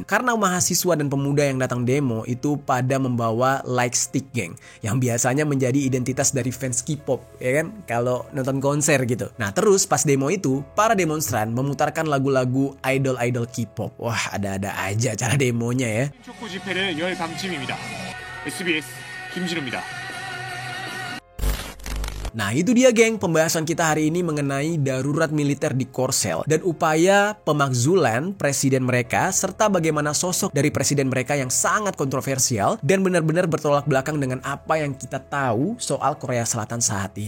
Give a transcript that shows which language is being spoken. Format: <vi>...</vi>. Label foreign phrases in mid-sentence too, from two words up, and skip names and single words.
<id>Karena mahasiswa dan pemuda yang datang demo itu pada membawa</id> <en>light stick</en> <id>geng, yang biasanya menjadi identitas dari fans K-pop, ya kan, kalau nonton konser gitu. Nah, terus pas demo itu, para demonstran memutarkan lagu-lagu idol-idol K-pop. Wah, ada-ada aja cara demonya ya.</id> <ko>축구 집회를 열 방침입니다. SBS 김진우입니다.</ko> <id>Nah, itu dia geng, pembahasan kita hari ini mengenai darurat militer di Korsel dan upaya pemakzulan presiden mereka serta bagaimana sosok dari presiden mereka yang sangat kontroversial dan benar-benar bertolak belakang dengan apa yang kita tahu soal Korea Selatan saat ini.</id>